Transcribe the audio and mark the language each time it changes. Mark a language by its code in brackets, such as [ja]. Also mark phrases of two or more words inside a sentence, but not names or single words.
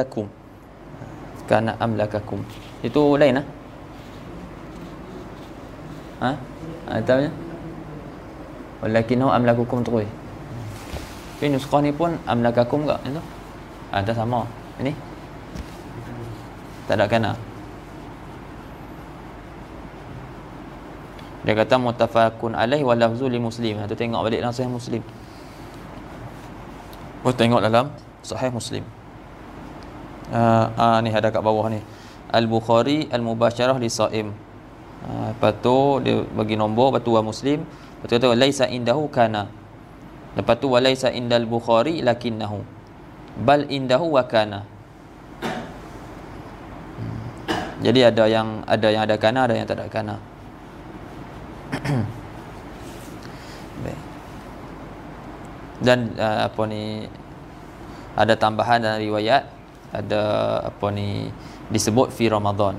[ar] Kana amlakakum. [ms] Itu lain lah. Ha? Ataunya [ar] walakinnahu amlakukum [ms] terus. Tapi nuskhah ni pun amlakakum enggak itu? Ada sama. Ini tak ada kana. Dia kata [ar] muttafaqun alaih wa lafzu li Muslim. [ms] Tu tengok balik dalam Sahih Muslim. Oh, tengok dalam Sahih Muslim. Ni ada kat bawah ni. [ar] Al-Bukhari al-mubasyarah li shaim. [ms] Lepas tu dia bagi nombor, lepas tu wa Muslim, lepas tu kata [ar] laisa indahu kana. [ms] Lepas tu [ar] wa laisa indal Bukhari lakinnahu. Bal indahu wa kana. [ms] Jadi ada yang ada kana, ada yang tak ada kana. Baik. Dan apa ni, ada tambahan dalam riwayat, ada apa ni disebut [ar] fi Ramadan.